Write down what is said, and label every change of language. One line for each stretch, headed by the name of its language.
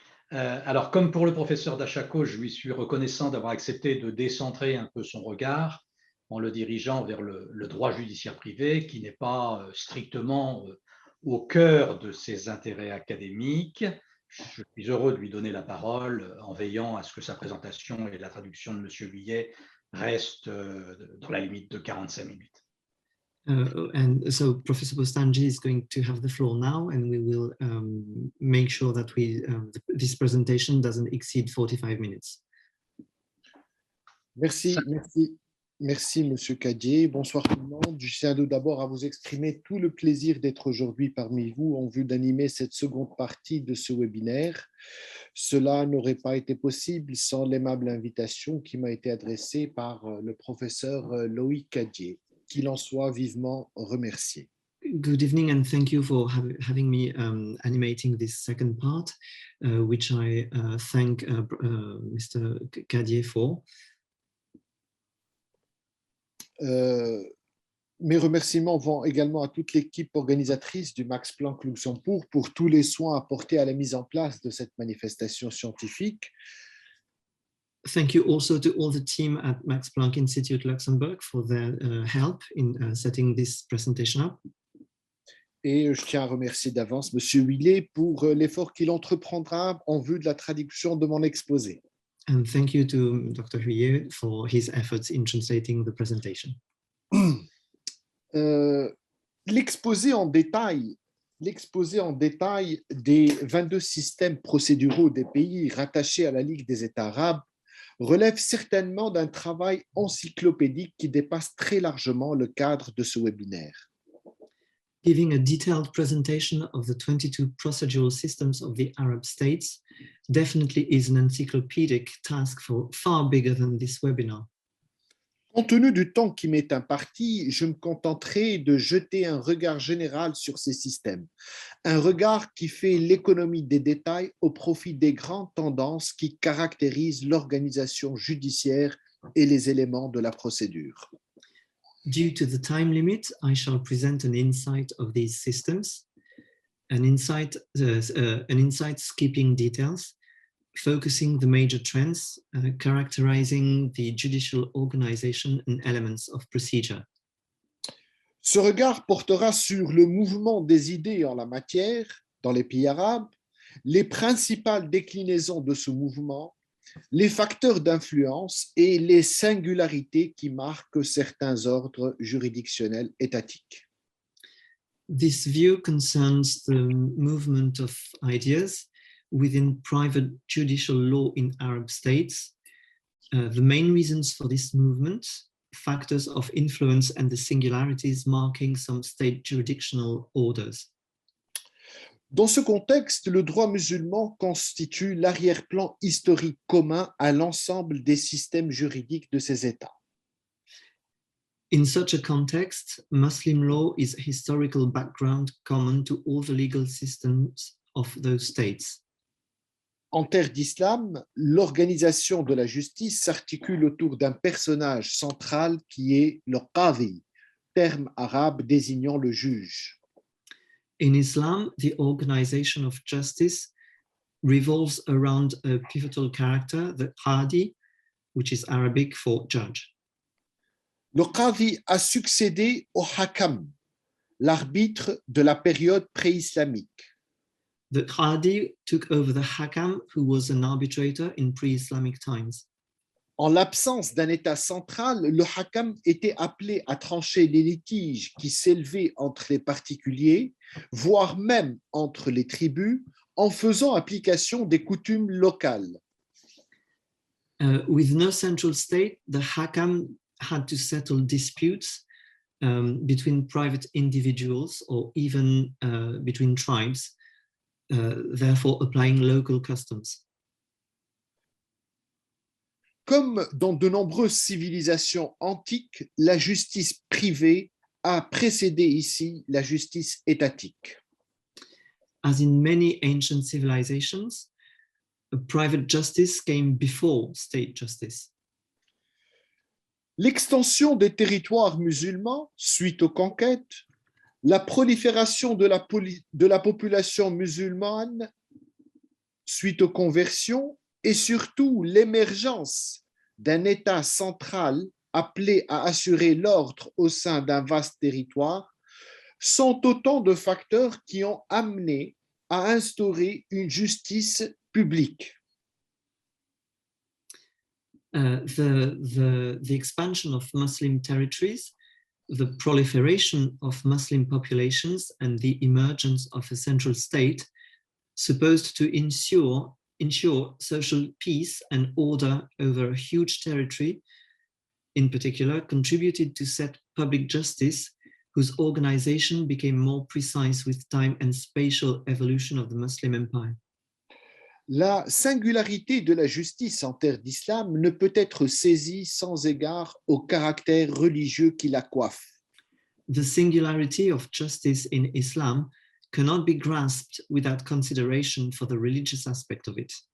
French: Alors, comme pour le professeur Dachako, je lui suis reconnaissant d'avoir accepté de décentrer un peu son regard en le dirigeant vers le droit judiciaire privé, qui n'est pas strictement au cœur de ses intérêts académiques. Je suis heureux de lui donner la parole en veillant à ce que sa présentation et la traduction de M. Huillet restent dans la limite de 45 minutes.
English: And so Professor Bostanji is going to have the floor now, and we will make sure that this presentation doesn't exceed 45 minutes.
French: Merci, Monsieur Cadier. Bonsoir tout le monde. Je tiens d'abord à vous exprimer tout le plaisir d'être aujourd'hui parmi vous en vue d'animer cette seconde partie de ce webinaire. Cela n'aurait pas été possible sans l'aimable invitation qui m'a été adressée par le professeur Loïc Cadier. Qu'il en soit vivement remercié.
English: Good evening, and thank you for having me animating this second part, which I thank Mr. Cadier for.
French: Mes remerciements vont également à toute l'équipe organisatrice du Max Planck Luxembourg pour tous les soins apportés à la mise en place de cette manifestation scientifique.
English: Thank you also to all the team at Max Planck Institute Luxembourg for their help in setting this presentation up.
French: Et je tiens à remercier d'avance M. Huillet pour l'effort qu'il entreprendra en vue de la traduction de mon exposé.
English: And thank you to Dr. Huillet for his efforts in translating the presentation.
French: L'exposé en détail des 22 systèmes procéduraux des pays rattachés à la Ligue des États arabes relève certainement d'un travail encyclopédique qui dépasse très largement le cadre de ce webinaire.
English: Giving a detailed presentation of the 22 procedural systems of the Arab states definitely is an encyclopedic task far bigger than this webinar.
French: Compte tenu du temps qui m'est imparti, je me contenterai de jeter un regard général sur ces systèmes, un regard qui fait l'économie des détails au profit des grandes tendances qui caractérisent l'organisation judiciaire et les éléments de la procédure.
English: Due to the time limit, I shall present an insight of these systems, an insight skipping details, focusing the major trends, characterizing the judicial organization and elements of procedure.
French: Ce regard portera sur le mouvement des idées en la matière dans les pays arabes, les principales déclinaisons de ce mouvement, les facteurs d'influence et les singularités qui marquent certains ordres juridictionnels étatiques.
English: This view concerns the movement of ideas within private judicial law in Arab states, the main reasons for this movement, factors of influence and the singularities marking some state jurisdictional orders.
French: Dans ce contexte, le droit musulman constitue l'arrière-plan historique commun à l'ensemble des systèmes juridiques de ces États.
English: In such a context, Muslim law is a historical background common to all the legal systems of those states.
French: En terre d'islam, l'organisation de la justice s'articule autour d'un personnage central qui est le qadi, terme arabe désignant le juge.
English: In Islam, the organization of justice revolves around a pivotal character, the qadi, which is Arabic for judge.
French: Le qadi a succédé au hakam, l'arbitre de la période pré-islamique.
English: The qadi took over the hakam, who was an arbitrator in pre-Islamic times.
French: En l'absence d'un État central, le hakam était appelé à trancher les litiges qui s'élevaient entre les particuliers, voire même entre les tribus, en faisant application des coutumes locales.
English: With no central state, the hakam had to settle disputes between private individuals or even between tribes, therefore applying local customs.
French: Comme dans de nombreuses civilisations antiques, la justice privée a précédé ici la justice étatique.
English: As in many ancient civilizations, private justice came before state justice.
French: L'extension des territoires musulmans suite aux conquêtes, la prolifération de la population musulmane suite aux conversions et surtout l'émergence d'un État central appelé à assurer l'ordre au sein d'un vaste territoire sont autant de facteurs qui ont amené à instaurer une justice publique.
English: The expansion of Muslim territories, the proliferation of Muslim populations, and the emergence of a central state supposed to ensure social peace and order over a huge territory, in particular, contributed to set public justice, whose organization became more precise with time and spatial evolution of the Muslim empire.
French: La singularité de la justice en terre d'islam ne peut être saisie sans égard au caractère religieux qui la coiffe.
English: The singularity of justice in Islam cannot be grasped without consideration for the religious aspect of it.